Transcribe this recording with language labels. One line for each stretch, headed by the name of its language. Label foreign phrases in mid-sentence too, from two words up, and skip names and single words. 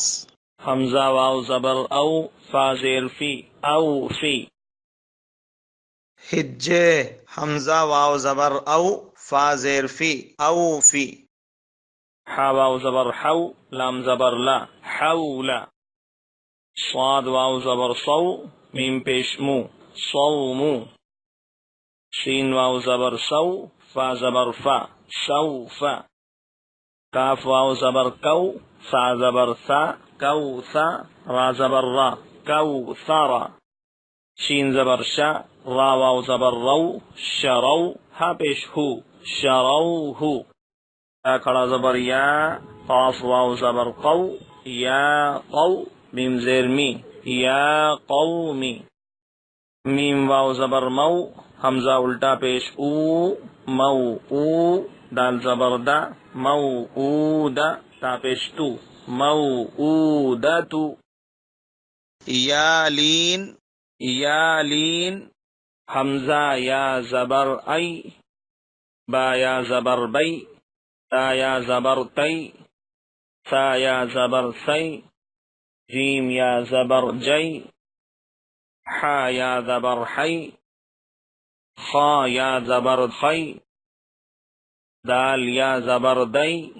Urdu: حمزہ واو زبر او، فا زیر فی، او فی۔ ہجے، حمزہ واو زبر او، فا زیر فی، او فی۔ حا واو زبر حو، لام زبر لا، حولا۔ صاد واو زبر صو، میم پیش مو، صومو۔ شین واو زبر سو، فا زبر فا، سوفا۔ کاف واو زبر کو، سا زبر سا، کوثا۔ را زبر را، کوثرا۔ شین زبر شا، را واو زبر رو، شرو۔ ہا پیش ہو، شروہو۔ یا کھڑا زبر یا، قاف واو زبر قو، یا قو۔ میم زیر می، یا قومی۔ میم واو زبر مو، حمزہ الٹا پیش او، مو او۔ دال زبر دا، مو او دا۔ تا پیش تو، مو او دا تو۔ یا لین، یا لین، حمزہ یا زبر ای، با یا زبر بئی، تا یا زبر تی، سا یا زبر سی، جیم یا زبر جئی، حا یا زبر حی، خا یا زبر خی، دال یا زبر دئی،